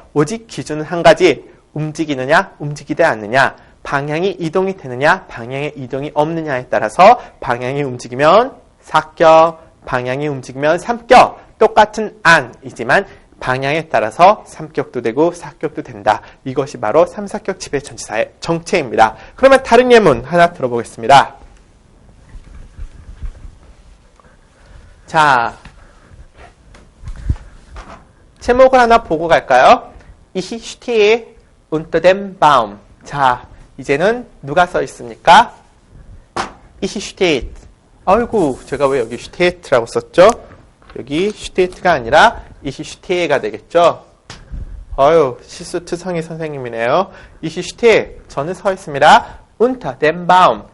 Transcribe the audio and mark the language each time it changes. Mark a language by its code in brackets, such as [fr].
[ko] 오직 기준은 한 가지, 움직이느냐 움직이지 않느냐, 방향이 이동이 되느냐 방향의 이동이 없느냐에 따라서 방향이 움직이면 4격, 방향이 움직이면 3격, 똑같은 안이지만 방향에 따라서 3격도 되고 4격도 된다. 이것이 바로 3, 4격 지배 전치사의 정체입니다. 그러면 다른 예문 하나 들어보겠습니다. 자, 제목을 하나 보고 갈까요? [de] Ich stehe unter dem Baum. [ko] 자, 이제는 누가 써 있습니까? [de] Ich stehe. [ko] 아이고, 제가 왜 여기 stehe라고 썼죠? 여기 stehe가 아니라 [de] Ich stehe [ko] 가 되겠죠? 아유, 실수투성이 선생님이네요. [de] Ich stehe. [ko] 저는 서 있습니다. [de] Unter dem Baum.